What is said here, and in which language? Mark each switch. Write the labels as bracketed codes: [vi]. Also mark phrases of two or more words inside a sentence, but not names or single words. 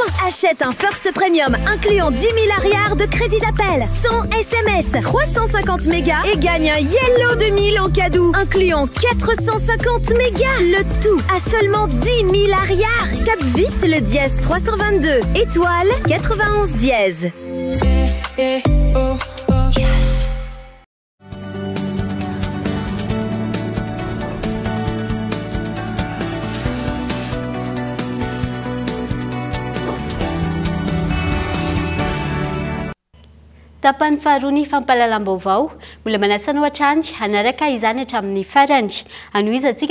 [fr] Achète un First Premium incluant 10 000 arrières de crédit d'appel, 100 SMS, 350 mégas et gagne un Yellow 2000 en cadeau incluant 450 mégas. Le tout à seulement 10 000 arrières. Tape vite le dièse 322 étoile 91 dièse. [en] Yes. [mg] Tapany faharoa ny fampahalalam-baovao mbola manasana hatrany hanaraka izany hatramin'ny farany anohizantsika